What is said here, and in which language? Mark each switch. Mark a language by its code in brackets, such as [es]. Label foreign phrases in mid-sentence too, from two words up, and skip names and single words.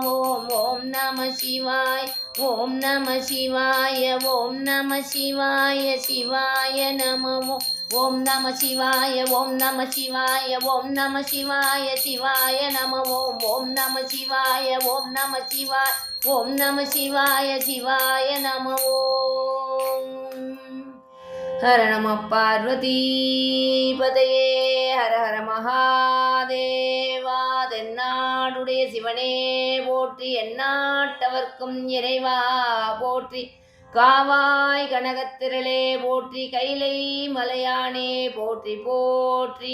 [sa] ॐ नमः शिवाय, ॐ नमः शिवाय, ॐ नमः शिवाय, शिवाय नमः। ॐ नमः शिवाय, ॐ नमः शिवाय, ॐ नमः शिवाय, शिवाय नमः। ॐ नमः शिवाय, ॐ नमः शिवाय, ॐ नमः शिवाय, शिवाय नमः। हर नमः पार्वतीपतये, हर हर महादेव. [ta] தென்னாடுடைய சிவனே போற்றி, எந்நாட்டவர்க்கும் இறைவா போற்றி. காவாய் கனகத்திரளே போற்றி, கைலை மலையானே போற்றி போற்றி.